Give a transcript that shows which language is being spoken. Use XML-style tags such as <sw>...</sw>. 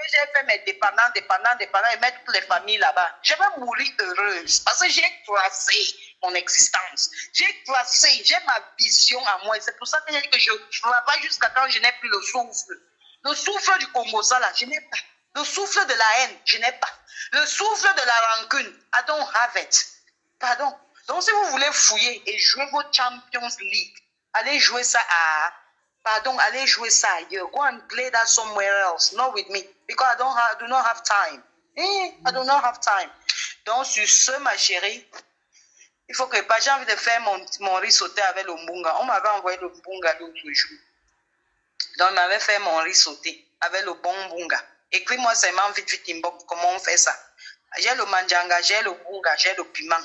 <fr>Que j'ai fait mes dépendants et mettre toutes les familles là-bas. Je vais mourir heureuse parce que j'ai tracé mon existence. J'ai tracé, j'ai ma vision à moi. C'est pour ça que j'ai dit que je travaille jusqu'à quand je n'ai plus le souffle. Le souffle du Congo, ça là, je n'ai pas. Le souffle de la haine, je n'ai pas. Le souffle de la rancune,</fr> <en>I don't have it.</en> <fr>Pardon. Donc, si vous voulez fouiller et jouer votre Champions League, allez jouer ça allez jouer ça ailleurs.</fr> <en>Go and play that somewhere else, not with me, because I do not have time. I do not have time.</en> <fr>Donc, sur ce, ma chérie, il faut que j'ai envie de faire mon riz sauté avec le mbunga. On m'avait envoyé le mbunga l'autre jour. Donc, on m'avait fait mon riz sauté avec le bon mbunga. Écris-moi seulement vite, inbox, comment on fait ça. J'ai le manjanga, j'ai le bunga, j'ai le piment.</fr>